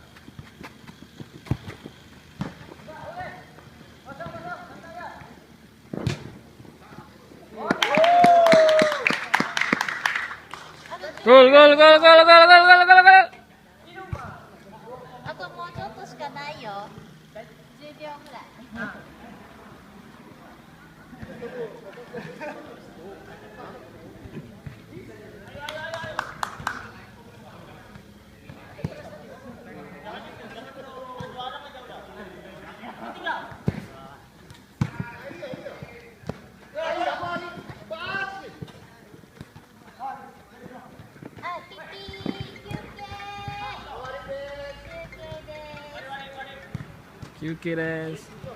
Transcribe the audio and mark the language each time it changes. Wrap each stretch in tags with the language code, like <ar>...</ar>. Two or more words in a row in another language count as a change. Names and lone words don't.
<pt>Gol, gol, gol, gol, gol, gol, gol, gol, gol.</pt> <ja>あともうちょっとしかないよ。10秒ぐらい。</ja> <pt>Aí, a bola aí. Bate.</pt> <ja>あ、ピピー、休憩。休憩です。休憩です。</ja>